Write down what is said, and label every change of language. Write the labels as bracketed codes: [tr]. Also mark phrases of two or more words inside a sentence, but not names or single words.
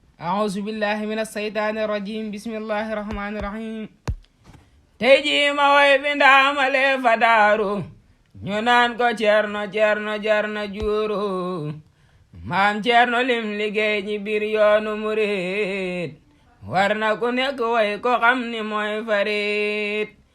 [ar] أعوذ بالله من الشيطان الرجيم. بسم الله الرحمن الرحيم. [wo] Tey jii ma woy bi ndaamale fa daaru. Ñu naan ko Cerno, Cerno, Cerno Juuru. Maam Cerno lim liggéey ci biir yoonu murit. War na ku nekk woy ko xam ni mooy farit.